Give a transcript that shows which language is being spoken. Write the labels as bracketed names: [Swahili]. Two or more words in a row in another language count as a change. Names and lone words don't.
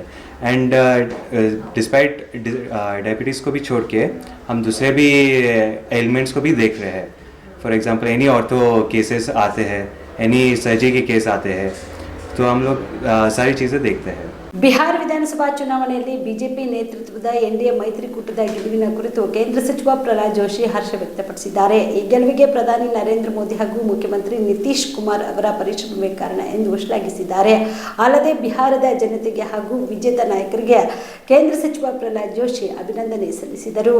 [English] and despite diabetes [Hindi] को भी छोड़ के हम दूसरे भी एलिमेंट्स को भी देख रहे हैं. [English] for example any ortho cases [Hindi] आते हैं, [English] any surgery [Hindi] के केस आते हैं, तो हम लोग सारी चीज़ें देखते हैं. [Kannada] ಬಿಹಾರ ವಿಧಾನಸಭಾ ಚುನಾವಣೆಯಲ್ಲಿ ಬಿಜೆಪಿ ನೇತೃತ್ವದ ಎನ್ಡಿಎ ಮೈತ್ರಿಕೂಟದ ಗೆಲುವಿನ ಕುರಿತು ಕೇಂದ್ರ ಸಚಿವ ಪ್ರಹ್ಲಾದ್ ಜೋಶಿ ಹರ್ಷ ವ್ಯಕ್ತಪಡಿಸಿದ್ದಾರೆ. ಈ ಗೆಲುವಿಗೆ ಪ್ರಧಾನಿ ನರೇಂದ್ರ ಮೋದಿ ಹಾಗೂ ಮುಖ್ಯಮಂತ್ರಿ ನಿತೀಶ್ ಕುಮಾರ್ ಅವರ ಪರಿಶ್ರಮವೇ ಕಾರಣ ಎಂದು ಶ್ಲಾಘಿಸಿದ್ದಾರೆ. ಅಲ್ಲದೆ ಬಿಹಾರದ ಜನತೆಗೆ ಹಾಗೂ ವಿಜೇತ ನಾಯಕರಿಗೆ ಕೇಂದ್ರ ಸಚಿವ ಪ್ರಹ್ಲಾದ್ ಜೋಶಿ ಅಭಿನಂದನೆ ಸಲ್ಲಿಸಿದರು.